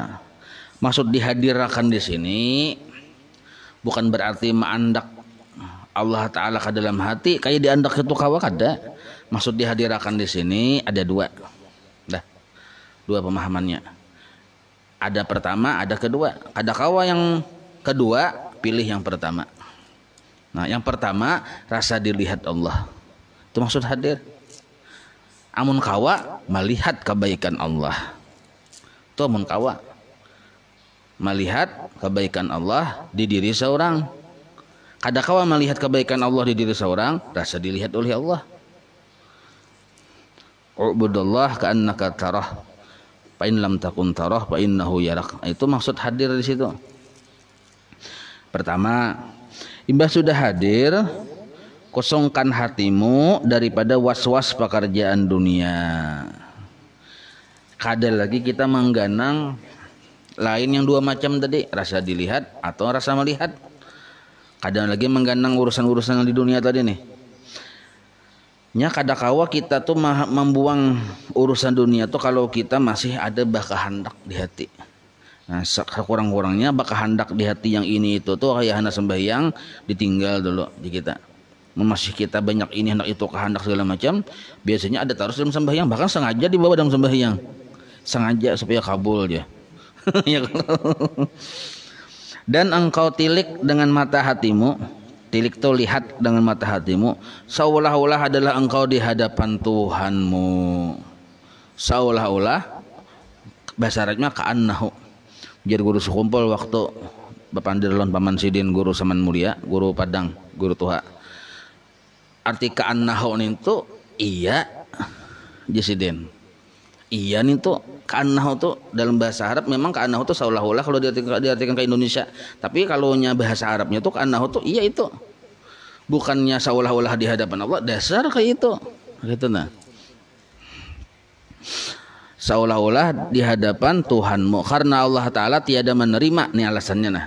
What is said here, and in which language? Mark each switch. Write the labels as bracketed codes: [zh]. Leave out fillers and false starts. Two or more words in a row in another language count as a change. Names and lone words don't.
[id] Maksud dihadirkan di sini bukan berarti mengandak Allah Ta'ala ke dalam hati kayak diandak itu kawa kada. Maksud dihadirkan di sini ada dua pemahamannya. Ada pertama, ada kedua. Ada kawa yang kedua, pilih yang pertama. Nah, yang pertama rasa dilihat Allah. Itu maksud hadir. [bjn] Amun kawa melihat kebaikan Allah. Itu amun kawa melihat kebaikan Allah di diri seorang. Kada kawa melihat kebaikan Allah di diri seorang, rasa dilihat oleh Allah. [ar] اعبد الله كأنك تراه. فإن لم تكن تراه فإنه يراك. [id] Itu maksud hadir di situ. Pertama, imbah sudah hadir, kosongkan hatimu daripada was-was pekerjaan dunia. [bjn] Kada lagi kita mengganang lain yang dua macam tadi, rasa dilihat atau rasa melihat. Kada lagi mengganang urusan-urusan yang di dunia tadi nih. Nya kadakawa kita tuh membuang urusan dunia tuh kalau kita masih ada bakahandak di hati. [id] Nah, sekurang-kurangnya bakahandak di hati yang ini itu tuh kayak hendak sembahyang ditinggal dulu di kita. Masih kita banyak ini hendak itu kehendak segala macam, biasanya ada taruh dalam sembahyang, bahkan sengaja dibawa dalam sembahyang. Sengaja supaya kabul dia. Ya. Dan engkau tilik dengan mata hatimu. Tilik itu lihat dengan mata hatimu, seolah-olah adalah engkau di hadapan Tuhanmu. Seolah-olah bahasa Arabnya ka'annahu. Jadi guru sekumpul waktu Bapak Andirlon Paman Sidin guru Saman Mulia, guru Padang, guru Tuha. Arti ka'annahu itu iya Jasidin. Iya nih tuh ka'annahu tuh dalam bahasa Arab memang ka'annahu tuh seolah-olah kalau diartikan ke Indonesia. Tapi kalau nya bahasa Arabnya tuh ka'annahu tuh iya itu. Bukannya seolah-olah di hadapan Allah, dasar kayak itu. Gitu nah. Seolah-olah di hadapan Tuhanmu karena Allah Ta'ala tiada menerima, nih alasannya nah.